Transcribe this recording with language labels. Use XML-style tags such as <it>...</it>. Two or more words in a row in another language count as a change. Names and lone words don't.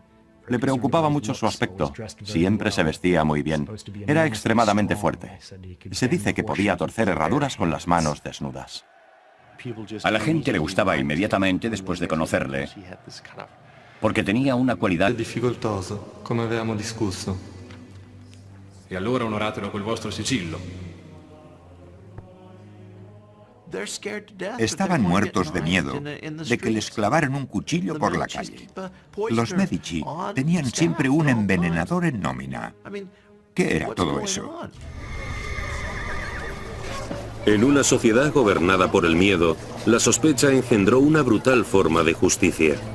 <es>Le preocupaba mucho su aspecto. Siempre se vestía muy bien. Era extremadamente fuerte. Se dice que podía torcer herraduras con las manos desnudas. A la gente le gustaba inmediatamente después de conocerle, porque tenía una cualidad</es> <it>difficoltoso, come avevamo discusso. E allora onoratelo col vostro sigillo.</it> <es>Estaban muertos de miedo de que les clavaran un cuchillo por la calle. Los Medici tenían siempre un envenenador en nómina. ¿Qué era todo eso? En una sociedad gobernada por el miedo, la sospecha engendró una brutal forma de justicia.</es>